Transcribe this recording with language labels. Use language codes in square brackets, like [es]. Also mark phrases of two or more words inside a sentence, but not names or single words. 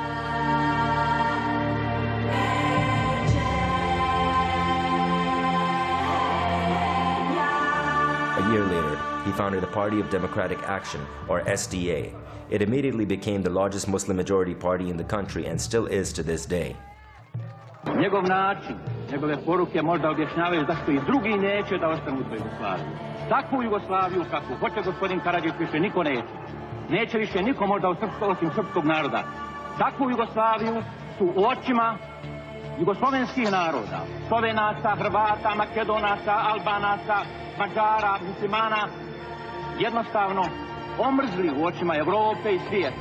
[en] A year later, he founded the Party of Democratic Action, or SDA. It immediately became the largest Muslim majority party in the country and still is to this day. [bs] Njegov način, njegove poruke možda objašnjavaju zašto i drugi neće da ostanu u Jugoslaviji. Takvu Jugoslaviju kakvu hoće gospodin Karadžić više niko neće. Neće više niko možda osim srpskog naroda. Takvu Jugoslaviju su u očima jugoslovenskih naroda, Slovenaca, Hrvata, Makedonaca, Albanaca, Mađara, muslimana, jednostavno omrzli u očima Evrope i svijeta.